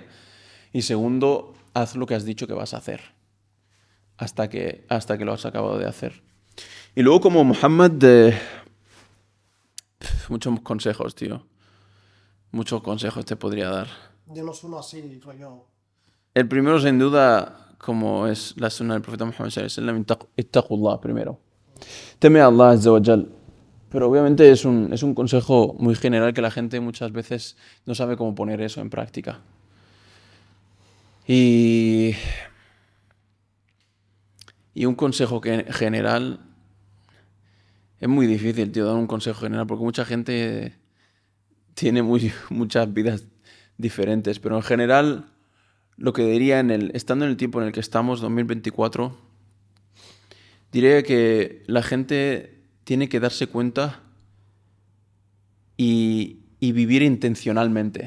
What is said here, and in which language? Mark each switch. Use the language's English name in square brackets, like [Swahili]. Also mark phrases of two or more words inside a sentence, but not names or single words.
[Spanish] Y segundo, haz lo que has dicho que vas a hacer hasta que lo has acabado de hacer. Y luego, como Muhammad, muchos consejos, tío. Muchos consejos te podría dar. Dinos uno así, rollo. El primero, sin duda, como es la sunna del profeta Muhammad [Arabic] صلى الله عليه وسلم, [Spanish] ittaqullah primero. Teme a Allah [Arabic] عز وجل. [Spanish] Pero obviamente es un consejo muy general que la gente muchas veces no sabe cómo poner eso en práctica. Y un consejo general, es muy difícil, tío, dar un consejo general, porque mucha gente tiene muchas vidas diferentes, pero en general lo que diría estando en el tiempo en el que estamos, 2024, diría que la gente tiene que darse cuenta y vivir intencionalmente.